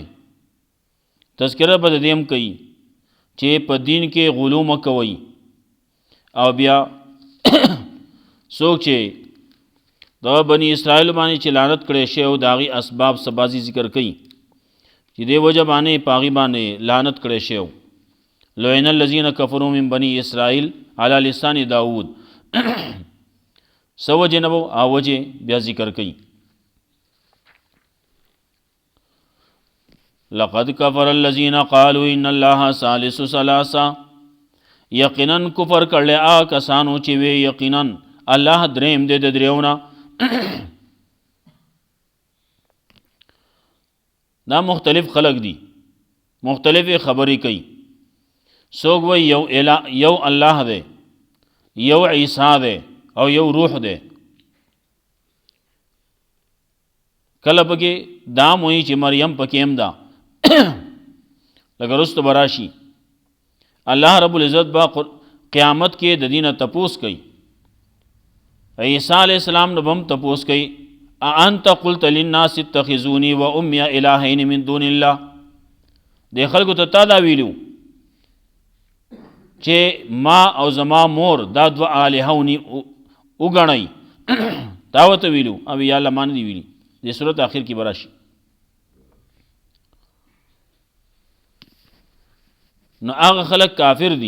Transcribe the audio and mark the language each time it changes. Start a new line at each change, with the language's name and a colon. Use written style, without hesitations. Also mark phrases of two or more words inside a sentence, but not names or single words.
Pashto: تذکره به د دیم کوي چې په دین کې غلو مه کوئ، او بیا څوک چې د بني اسرائیل باندې چې لعنت کړی شی او د هغې اسباب سبازي ذکر کوي چې دې وجه باندې په هغې باندې لعنت کړی شی.
Arabic: لعن الذین کفروا من بني اسرائیل علی لسان داود
Pashto: سو وجه نه او وجه بیا ذکر کوي.
Arabic: لقد کفر الذین قالوا ان الله ثالث ثلاثه،
Pashto: یقینا کفر کړل هغه کسانو چې وی یقینا الله دریم دی د دریونه. دا مختلف خلق دي، مختلف خبرې کوي. څوک وی یو الله دی، یو عیسی دی او یو روح دی. کله پکې دا وایي چې مریم پکې هم ده لکه رستو براشي
Arabic: الله رب العزت
Pashto: با قیامت کې د دینه تپوس کوي. عیسی علیہ السلام نه هم تپوس کوي
Arabic: انت قلت للناس اتخذوني وامي الهين من دون الله.
Pashto: د خلکو ته تا دا ویلو چې ما او زما مور دا دو الهونی وګڼئ، دا ورته ویلو او یا الله مان دی ویلي. د صورت آخر کې براشي. نو هغه خلک کافر دي.